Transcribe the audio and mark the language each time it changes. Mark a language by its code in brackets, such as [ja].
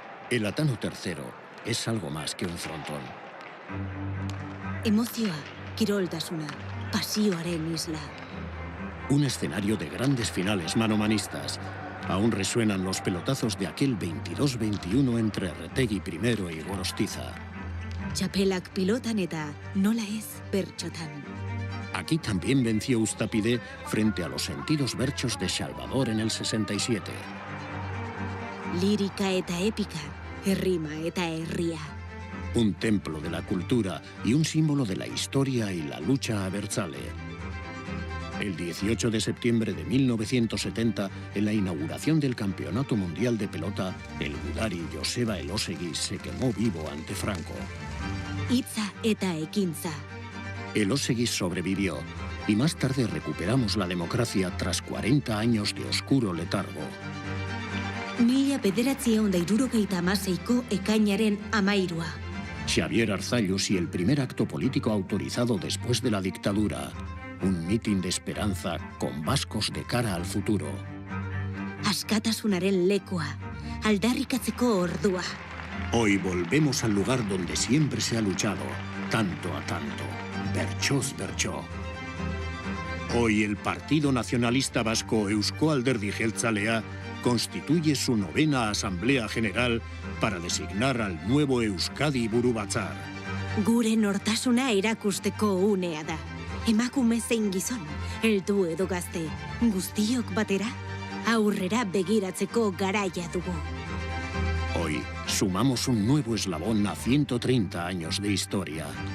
[es] El Atano III es algo más que un frontón. [eu] Emozioa, kiroltasuna, pasioaren isla. [es] Un escenario de grandes finales manomanistas. Aún resuenan los pelotazos de aquel 22-21 entre Retegui I y Gorostiza. [eu] Txapelak pilotan eta nola ez bertxotan. [es] Aquí también venció Ustapide frente a los sentidos berchos de Salvador en el 67. [eu] Lírica eta épika, errima eta herria. [es] Un templo de la cultura y un símbolo de la historia y la lucha abertzale. El 18 de septiembre de 1970, en la inauguración del Campeonato Mundial de Pelota, el gudari Joseba Elósegui se quemó vivo ante Franco. [eu] Hitza eta ekintza. [es] Elósegui sobrevivió y más tarde recuperamos la democracia tras 40 años de oscuro letargo. [eu] 1976ko ekainaren 13. [es] Xavier Arzallus y el primer acto político autorizado después de la dictadura. Un mitin de esperanza con vascos de cara al futuro. [eu] Askatasunaren lekua, aldarrikatzeko ordua. [es] Hoy volvemos al lugar donde siempre se ha luchado, tanto a tanto. [eu] Bertsoz bertso. [es] Hoy el Partido Nacionalista Vasco Eusko Alderdi Jeltzalea constituye su 9ª Asamblea General para designar al nuevo Euskadi Burubatzar. [eu] Gure nortasuna erakusteko unea da. Emakume zein gizon, heldu edo gazte, guztiok batera, aurrera begiratzeko garaia dugu. [es] Hoy sumamos un nuevo eslabón a 130 años de historia.